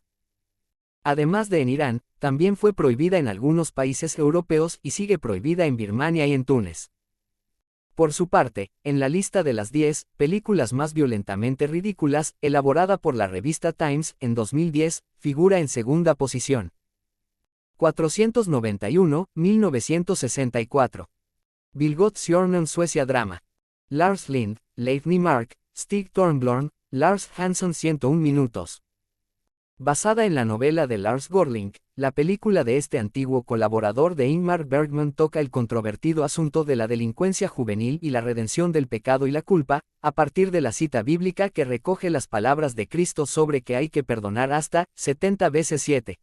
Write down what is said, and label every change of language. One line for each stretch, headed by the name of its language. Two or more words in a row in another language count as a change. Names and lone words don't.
Spanish: Además de en Irán, también fue prohibida en algunos países europeos y sigue prohibida en Birmania y en Túnez. Por su parte, en la lista de las 10 películas más violentamente ridículas, elaborada por la revista Times en 2010, figura en segunda posición. 491, 1964. Vilgot-Sjönen Suecia Drama. Lars Lind, Leif Nymark, Stig Thornblom, Lars Hansson 101 minutos. Basada en la novela de Lars Gorling, la película de este antiguo colaborador de Ingmar Bergman toca el controvertido asunto de la delincuencia juvenil y la redención del pecado y la culpa, a partir de la cita bíblica que recoge las palabras de Cristo sobre que hay que perdonar hasta 70 veces 7.